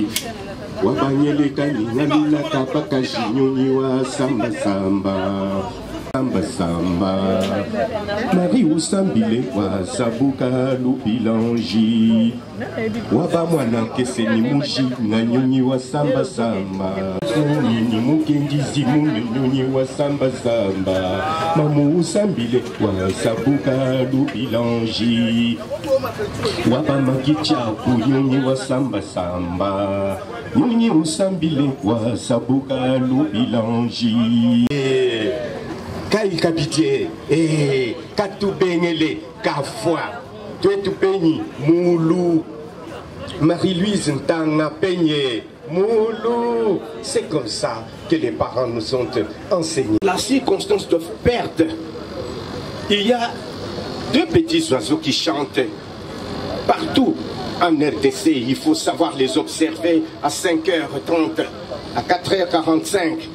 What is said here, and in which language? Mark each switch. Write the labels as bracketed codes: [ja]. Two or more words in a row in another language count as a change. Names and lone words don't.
[lua] Wabanyele kanyalila kapaka jinyonyi wa samba samba samba samba Marie usambile wa sabuka lubilanji. Wabamwana kese ni muji na nyonyi wa samba samba ni mukengizi mune nyonyi wa samba samba mamu usambile wa sabuka lubilanji. Wabamakichaku nyonyi wa samba samba nyonyi usambile wa sabuka lubilanji. Kai kapitié katubengele kafwa twetu penyi moulou Marie-Louise Ntanga Peigné moulou. [fr] C'est comme ça que les parents nous ont enseigné. La circonstance de perdre. Il y a deux petits oiseaux qui chantent partout en RDC. Il faut savoir les observer à 5h30, à 4h45.